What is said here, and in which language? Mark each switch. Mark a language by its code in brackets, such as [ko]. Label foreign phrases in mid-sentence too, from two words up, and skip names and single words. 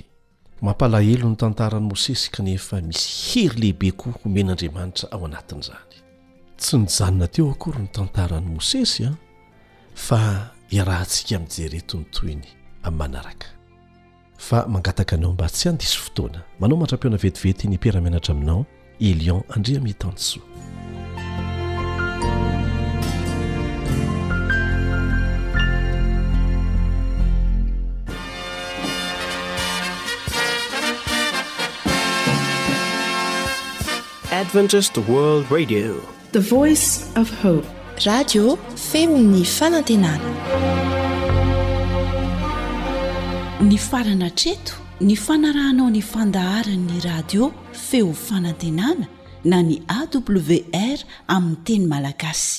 [mg] Mampalahelo ny tantaran'i Mosesy kanefa misy hery lehibe koa homen'Andriamanitra ao anatin'izany. Tsy nijanona teo akory ny tantaran'i Mosesy fa iarahantsika mijery eto ny toyny amin'ny manaraka. Fa mangataka anao mba tsy handiso fotoana, manao mandra-piona vetivety ny mpiara-mianatra aminao Elion Andriamitansoa. Adventist World Radio, [en] the voice of hope. [mg] Radio Femini Fanantenana. Ny farana treto, ny fanarahanao ny fandaharan'ny radio Feo Fanantenana na ny AWR amin'ny teny malagasy.